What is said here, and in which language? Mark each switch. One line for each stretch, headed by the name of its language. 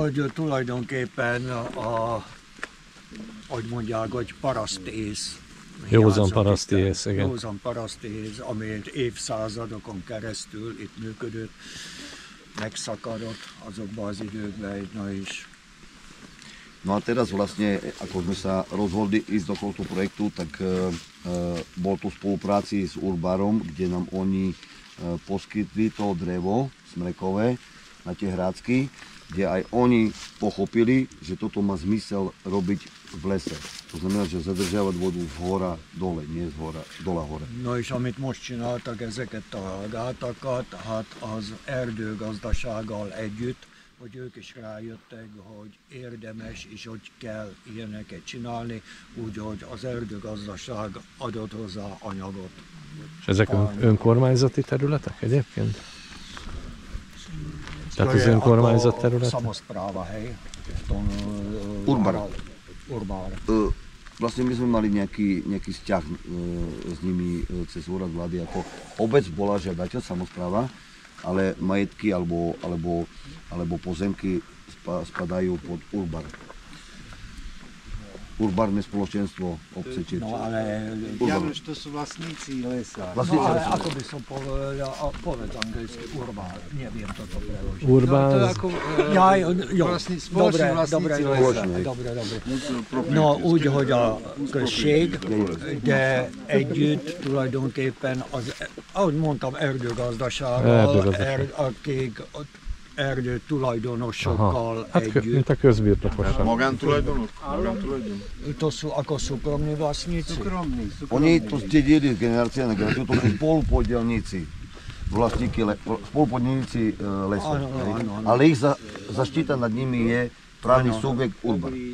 Hungarian: Hogy tulajdonképpen hogy mondják, hogy parasztész. Józan hiányzott paraszti itt. ész, igen. Józan parasztész, ami évszázadokon keresztül itt működött, megszakadott azokban az időkben, na is.
Slovak: No a teraz vlastne, ako sme sa rozhodli ísť do tohto projektu, tak bol to v spolupráci s Urbarom, kde nám oni poskytli to drevo smrekové na tie hrácky, kde aj oni pochopili, že toto má zmysel robiť v lese. To znamená, že zadržiavať vodu z hora dole, nie z hora, dola hore.
Hungarian: No és amit most csináltak ezeket a gátakat, hát az erdőgazdasággal együtt, hogy ők is rájöttek, hogy érdemes és hogy kell ilyeneket csinálni, úgyhogy az erdőgazdaság adott hozzá anyagot. És ezek önkormányzati területek egyébként? Tehát az önkormányzat terület?
Slovak: Samospráva, hej. Urbar. Urbar. Vlastne my sme mali nejaký vzťah s nimi cez úrad vlády, ako obec bola žiadateľ, samospráva, ale majetky alebo pozemky spadajú pod Urbar. Urbarné spoločenstvo obce Čirče. No ale Januš, to sú vlastníci lesa. no, ale ako by som povedal, povedz anglicky Urbar, neviem toto preložiť. No, to je Urbán, ako Jo, spoloční vlastníci lesa. dobre.
Hungarian: No úgy, hogy a község, de együtt tulajdonképpen az, ahogy mondtam, erdőgazdasággal, akik erdő tulajdonosokkal hát együtt. mint a közbirtokosan. Magántulajdonok?
Slovak: To sú ako súkromní vlastníci. Súkromní. Oni to zdedili z generácie na generáciu, to sú spolupodielníci, spolupodielníci lesov. Áno, hej. áno, áno. Ale ich zaštita nad nimi je právny subjekt Urban.